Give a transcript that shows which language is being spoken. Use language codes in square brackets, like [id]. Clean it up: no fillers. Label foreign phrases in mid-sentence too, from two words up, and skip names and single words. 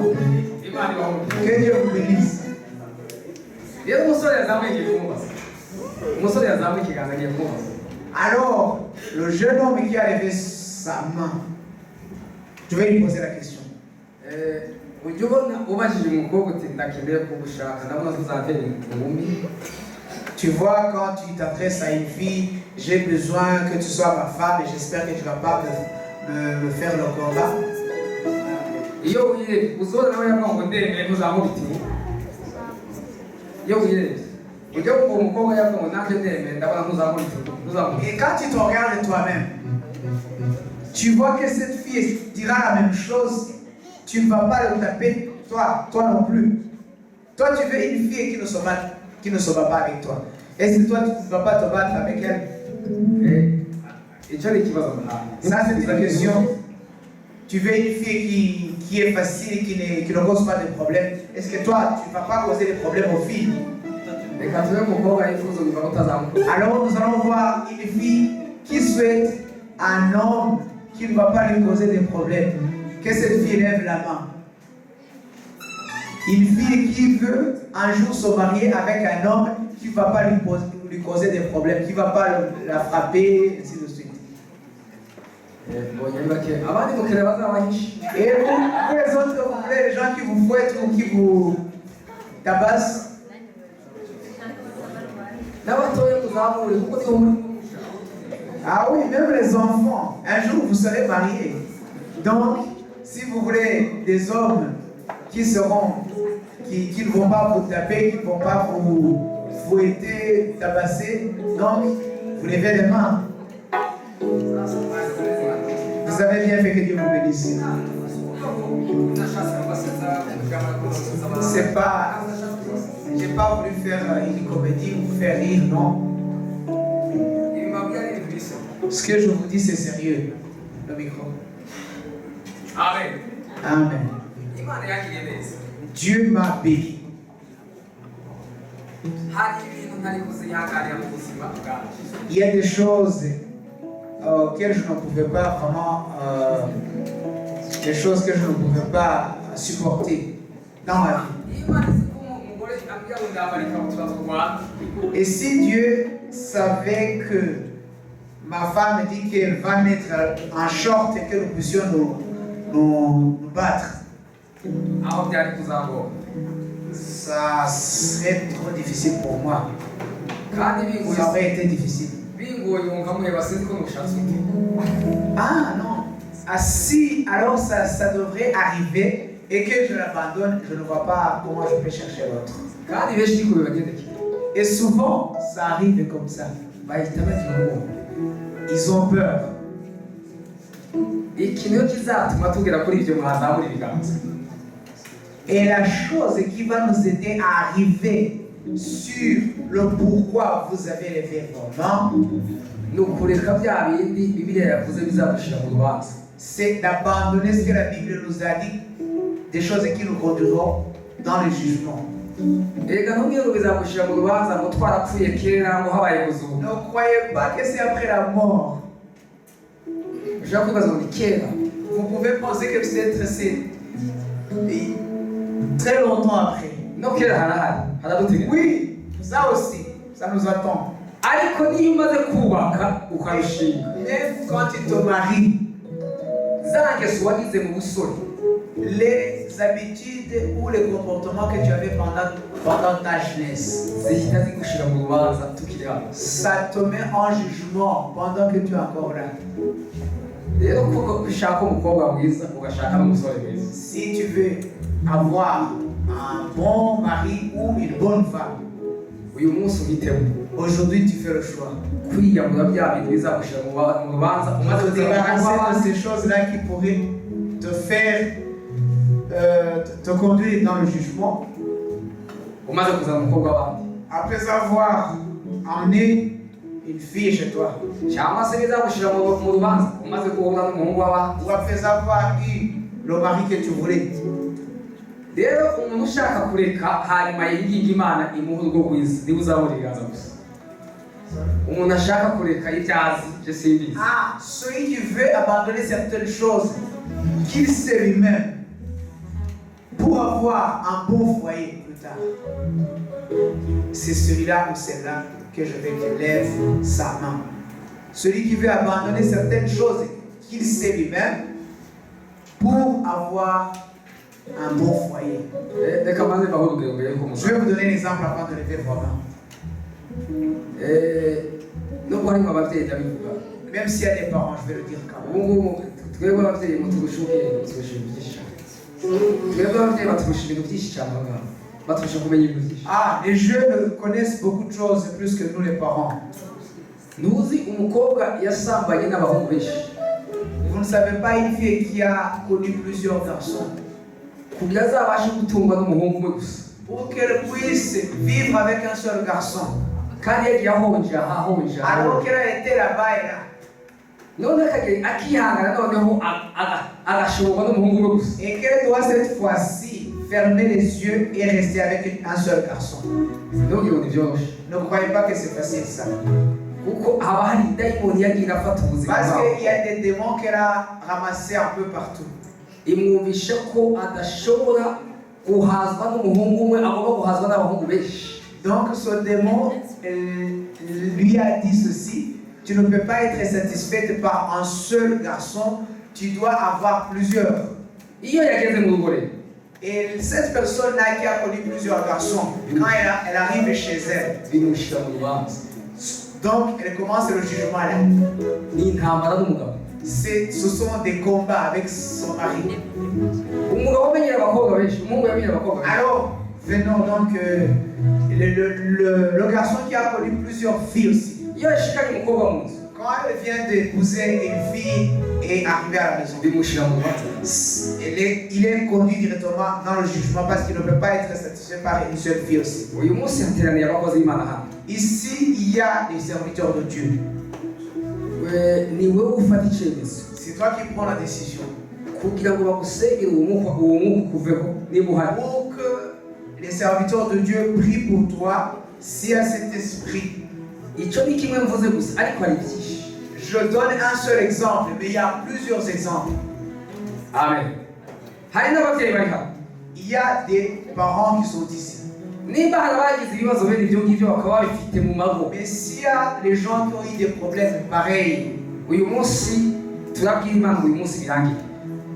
[rw] imana ibahumure [fr] Que Dieu vous bénisse. [rw] rero umusore yazamuye igiye kumubaza umusore yazamuye ikiganza agiye kumubaza [fr] Alors, le jeune homme qui a levé sa main, je vais lui poser la question. [rw] ujya ubona ubajije umukobwa uti ndakeneye kugushaka ndabona tuzatera inkumi [fr] Tu vois, quand tu t'adresses à une fille, j'ai besoin que tu sois ma femme et j'espère que tu ne vas pas me faire le combat. [rw] iyo wirebye uzora nawe yavuga ngo ndemeye ntuzamubita inkumi iyo wirebye ujya kumva umukobwa yavuga ngo nanjye ndemeye ndabona ntuzamubita inkumi [fr] Et quand tu te regardes toi-même, tu vois que cette fille dira la même chose, tu ne vas pas le taper, toi non plus. Toi, tu veux une fille qui ne se bat pas avec toi. Est-ce que toi, tu ne vas pas te battre avec elle? [rw] icyo ni ikibazo ntawe [fr] Ça, c'est une question. Tu veux une fille qui est facile, qui ne cause pas de problèmes. Est-ce que toi, tu ne vas pas causer des problèmes aux filles? [rw] reka tube umukobwa yifuza kuva utazamuka [fr] Alors, nous allons voir une fille qui souhaite un homme qui ne va pas lui causer des problèmes. Que cette fille lève la main. Une fille qui veut un jour se marier avec un homme qui ne va pas lui causer des problèmes, qui ne va pas la frapper, ainsi de suite. [rw] mbonye ni bake abandi mukire bazabahishe [fr] Et vous les autres, vous voulez les gens qui vous fouettent ou qui vous tabassent? [rw] n'abatoya muzamure kuko niho muri [fr] Ah oui, même les enfants. Un jour, vous serez mariés. Donc, si vous voulez des hommes qui ne vont pas vous taper, qui ne vont pas vous fouetter, tabasser, donc, vous levez les mains. Vous avez bien fait, que Dieu vous bénisse. C'est pas... J'ai pas voulu faire une comédie ou vous faire rire, non. Ce que je vous dis, c'est sérieux. Le micro. [rw] amen [fr] Amen. [rw] imana yakiriye neza [fr] Dieu m'a béni. [rw] hari ibintu ntari kuzihanganira mu buzima bwanjye [fr] Il y a des choses auxquelles je ne pouvais pas vraiment... des choses que je ne pouvais pas supporter dans ma vie. [rw] imana izi ko umugore ambwira ngo ndambara ikabutura turwana [fr] Et si Dieu savait que ma femme dit qu'elle va mettre un short et que nous puissions nous battre. [rw] aho byari kuzangora [fr] Ça serait trop difficile pour moi. [rw] kandi bingoye [fr] Ça aurait été difficile. [rw] bingoye nkamureba sinzi ko nushatse iki. [fr] Ah non. Ah si, alors ça devrait arriver et que je l'abandonne, je ne vois pas comment je peux chercher l'autre. [rw] kandi benshi niko bibagendekera [fr] Et souvent, ça arrive comme ça. [rw] bahita bagira ubwoba [fr] Ils ont peur. [rw] ikintu iyo kizatuma tugera kuri ibyo mwazamura ibiganza [fr] Et la chose qui va nous aider à arriver sur le pourquoi vous avez levé vos mains, [rw] ni ukureka bya bindi bibiliya yavuze bizadushira mu rubanza [fr] c'est d'abandonner ce que la Bible nous a dit, des choses qui nous conduiront dans le jugement. [rw] erega ntubwire ngo bizagushira mu rubanza ngo twarapfuye kera ngo habaye kuzuka [fr] Ne croyez pas que c'est après la mort. [rw] ushobora kwibaza ngo ni kera [fr] Vous pouvez penser que peut-être c'est très longtemps après. [rw] no kera harahari haradutegeka [fr] Oui, ça aussi, ça nous attend. [rw] ariko niyo umaze kubaka ukarushinga [fr] Même quand tu te maries, [rw] za ngeso wagize mu busore [fr] les habitudes ou les comportements que tu avais pendant ta jeunesse, [rw] zihita zigushira mu rubanza tukiri hano [fr] ça te met en jugement pendant que tu es encore là. [rw] rero kuko ushaka umukobwa mwiza ugashaka n'umusore mwiza [fr] Si tu veux avoir un bon mari ou une bonne femme, [rw] uyu munsi uhitemo [fr] aujourd'hui tu fais le choix. [rw] kwiyamura bya bintu bizagushira mu rubanza umaze [fr] De te [rw] kuzira mu [fr] débarrasser de [rw] rubanza [fr] ces choses-là qui pourraient te faire te conduire dans le jugement. [rw] umaze kuzana umukobwa w'abandi [fr] Après avoir emmené une fille chez toi, [rw] cyangwa se bizagushira mu rubanza umaze guhura n'umuhungu w'abandi [fr] ou après avoir eu le mari que tu voulais. [rw] rero umuntu ushaka kureka hanyuma yinginga imana imuha urwo rwiza niba uzabona ibiganza gusa umuntu ashaka kureka ibyazi je simbizi [fr] Ah, celui qui veut abandonner certaines choses qu'il sait lui-même pour avoir un bon foyer plus tard, c'est celui-là ou celle-là que je veux qu'il lève sa main. Celui qui veut abandonner certaines choses qu'il sait lui-même pour avoir un bon foyer. [rw] reka maze mbaho urugero mbere yuko [fr] Je vais vous donner un exemple avant de lever vos mains. [rw] nubwo harimo ababyeyi ndabivuga [fr] Même s'il y a des parents, je vais le dire quand même. [rw] ubu ngubu twebwe ababyeyi muturusha ubwenge muturusha ibintu byinshi cyane twebwe ababyeyi baturusha ibintu byinshi cyane aho ngaho baturusha kumenya ibintu byinshi [fr] Ah, les jeunes connaissent beaucoup de choses plus que nous les parents. [rw] ntuzi umukobwa yasambanye n'abahungu benshi [fr] Vous ne savez pas une fille qui a connu plusieurs garçons. [rw] kugira azabashe gutungwa n'umuhungu umwe gusa [fr] Pour qu'elle puisse vivre avec un seul garçon. [rw] kandi yagiye ahonje ahahonje [fr] Alors qu'elle a été là-bas et là. [rw] none akihangana noneho agashoborwa n'umuhungu umwe gusa [fr] Et qu'elle doit cette fois-ci fermer les yeux et rester avec un seul garçon. [rw] ntugire ngo ntibyoroshye [fr] Ne croyez pas que c'est facile ça. [rw] kuko haba hari idayimoni yagiye irafata ubuzima [fr] Parce [rw] bwabo [fr] qu'il y a des démons qu'elle a ramassés un peu partout. [rw] imwumvisha ko adashobora guhazwa n'umuhungu umwe agomba guhazwa n'abahungu benshi [fr] Donc ce démon lui a dit ceci, tu ne peux pas être satisfaite par un seul garçon, tu dois avoir plusieurs. [rw] iyo yageze mu rugo rero [fr] Et cette personne-là qui a connu plusieurs garçons, quand elle arrive chez elle, [rw] bimushyira mu rubanza [fr] donc elle commence le jugement là. [rw] ni intambara n'umugabo [fr] Ce sont des combats avec son mari. [rw] umugabo amenyera abakobwa benshi umuhungu yamenyera abakobwa benshi [fr] Alors, venons donc le garçon qui a connu plusieurs filles aussi. [rw] iyo yashikanye umukobwa mu nzu [fr] Quand elle vient d'épouser une fille et arriver à la maison, [rw] bimushyira mu rubanza [fr] il est conduit directement dans le jugement parce qu'il ne peut pas être satisfait par une seule fille aussi. [rw] uyu munsi hateraniye abakozi b'imana hano [fr] Ici, il y a des serviteurs de Dieu. [rw] ni wowe ufata icyemezo [fr] C'est toi qui prends la décision. [rw] kugira ngo bagusengere uwo mwuka ukuveho niba uhari [fr] Pour que les serviteurs de Dieu prient pour toi, s'il y a cet esprit. [rw] icyo ni kimwe mvuze gusa ariko hari byinshi [fr] Je donne un seul exemple, mais il y a plusieurs exemples. [rw] amen hari n'ababyeyi bari hano [fr] Il y a des parents qui sont ici. [rw] nimba hari abagize ibibazo bene ibyo ngibyo bakaba babifite mu mago [fr] Mais s'il y a les gens qui ont eu des problèmes pareils, [rw] uyu munsi turabwira imana ngo uyu munsi birangire